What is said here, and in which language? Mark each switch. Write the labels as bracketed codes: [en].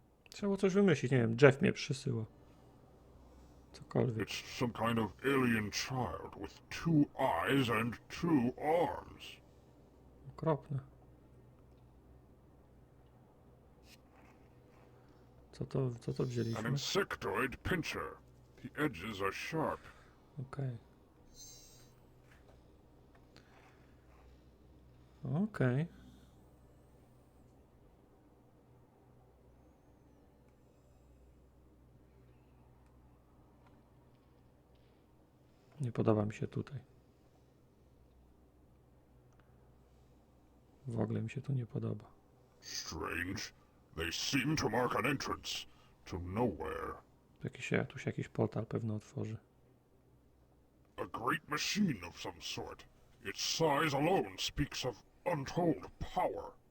[pl] Trzeba coś wymyślić, nie wiem, Jeff mnie przysyła. Cokolwiek. [en] It's some kind of alien child with 2 eyes and 2 arms. [pl] Okropne. Co to [en] An [pl] wzięliśmy? [en] insectoid pincher. The edges are sharp. [pl] Okej. Okej. Nie podoba mi się tutaj. W ogóle mi się tu nie podoba. [en] Strange. They seem to mark an entrance to nowhere. [pl] Tu się jakiś portal pewno otworzy. [en] A great machine of some sort. Its size alone speaks of untold power.